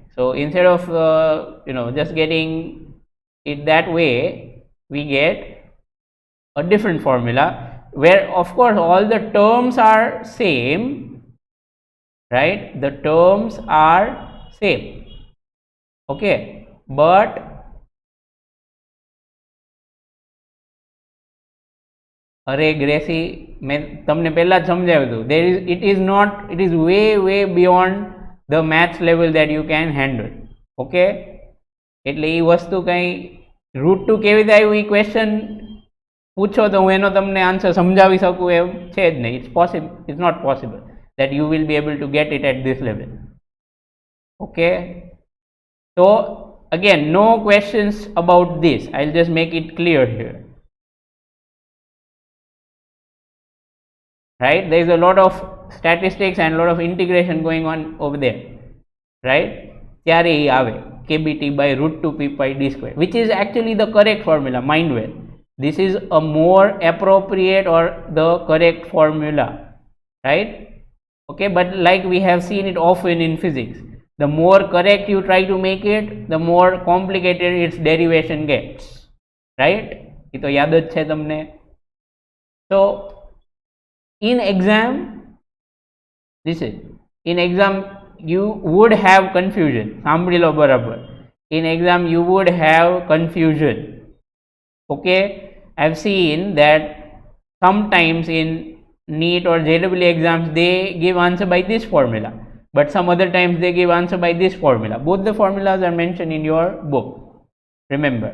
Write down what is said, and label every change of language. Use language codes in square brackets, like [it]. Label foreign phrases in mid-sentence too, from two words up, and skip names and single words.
[en] So instead of just getting it that way, we get a different formula where of course all the terms are same, right? The terms are same, okay, but [gu] અરે ગ્રેસી મેં તમને પહેલા જ સમજાવ્યું હતું, [en] it is way beyond the maths level that you can handle. [gu] ઓકે, એટલે એ વસ્તુ કંઈ [en] root two [gu] કેવી રીતે આવ્યું એ ક્વેશ્ચન પૂછો તો હું એનો તમને આન્સર સમજાવી શકું એમ છે જ નહીં. [en] it's not possible that you will be able to get it at this level. Okay, so again, no questions about this. I'll just make it clear here, right? There is a lot of statistics and a lot of integration going on over there, right? [gu] ત્યારે એ આવે [en] kbt by root 2 p pi d square, which is actually the correct formula. Mind well, this is a more appropriate or the correct formula, right? Okay, but like we have seen it often in physics, the more correct you try to make it, the more complicated its derivation gets, right? [gu] એ તો યાદ જ છે તમને. [en] So in exam, you would have confusion. [gu] સાંભળી લો બરાબર. [en] In exam you would have confusion. Okay, I've seen that sometimes in NEET or JEE exams they give answer by this formula, but some other times they give answer by this formula. Both the formulas are mentioned in your book, remember.